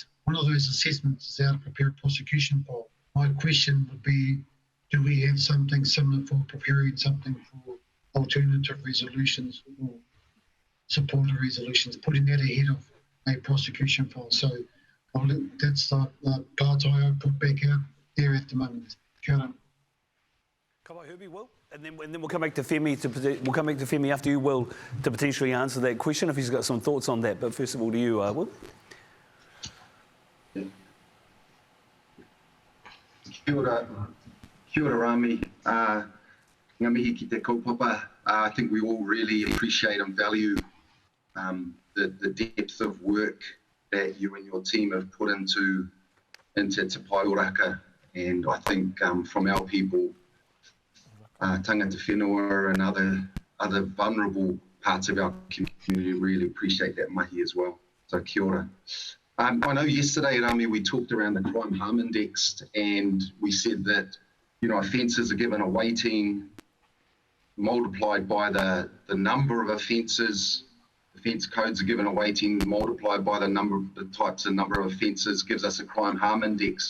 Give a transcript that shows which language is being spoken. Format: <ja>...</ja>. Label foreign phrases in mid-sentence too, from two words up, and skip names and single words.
<en>One of those assessments is how to prepare a prosecution file. My question would be, do we have something similar for preparing something for alternative resolutions or supported resolutions, putting that ahead of a prosecution file? So that's the part I put back out there at the moment.</en> <mi>Kia ora.</mi> <en>Come on, Herbie, Will, and then we'll come back to Femi. We'll come back to Femi after you, Will, to potentially answer that question if he's got some thoughts on that. But first of all, to you, Will.</en> <mi>Kia ora Rami. Ngā mihi ki te kaupapa.</mi> <en>I think we all really appreciate and value the depth of work that you and your team have put into Te Pae Oranga, and I think from our people,</en> <mi>tangata whenua</mi> <en>and other vulnerable parts of our community really appreciate that mahi as well. So</en> <mi>kia ora.</mi> <en>I know yesterday, Rami, we talked around the crime harm index, and we said that, offences are given a weighting multiplied by the number of offences. Offence codes are given a weighting multiplied by the types and number of offences gives us a crime harm index.</en>